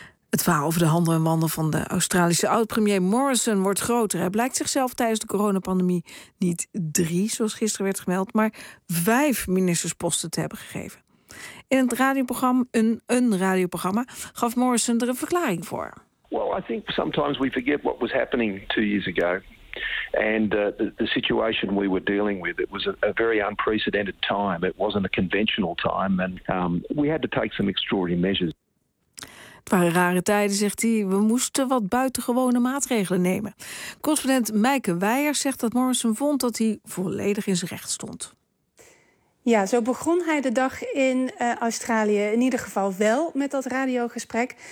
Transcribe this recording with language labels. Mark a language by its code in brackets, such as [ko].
[nl] Het verhaal over de handen en wanden van de Australische oud-premier Morrison wordt groter. Hij blijkt zichzelf tijdens de coronapandemie niet 3, zoals gisteren werd gemeld, maar 5 ministersposten te hebben gegeven. In het radioprogramma, een radioprogramma, gaf Morrison er een verklaring voor. [en] Well, I think sometimes we forget what was happening 2 years ago. And the situation we were dealing with, it was a very unprecedented time. It wasn't a conventional time. And we had to take some extraordinary measures. [nl] Het waren rare tijden, zegt hij. We moesten wat buitengewone maatregelen nemen. Correspondent Meike Weijers zegt dat Morrison vond dat hij volledig in zijn recht stond. Ja, zo begon hij de dag in Australië in ieder geval wel met dat radiogesprek.